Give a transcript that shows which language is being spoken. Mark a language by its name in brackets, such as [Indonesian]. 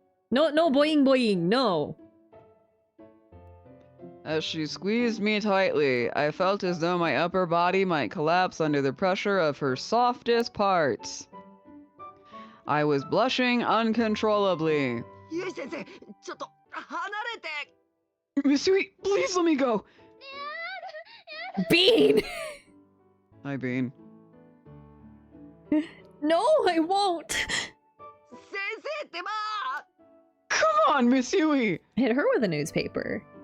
[English] No boing, no. As she squeezed me tightly, I felt as though my upper body might collapse under the pressure of her softest parts. I was blushing uncontrollably. [Japanese] ゆい先生、ちょっと離れて。 [English] Miss Yui, please let me go. Bean! Hi, Bean. No, I won't. [Japanese] 先生ってば。 [English] Come on, Miss Yui. Hit her with a newspaper.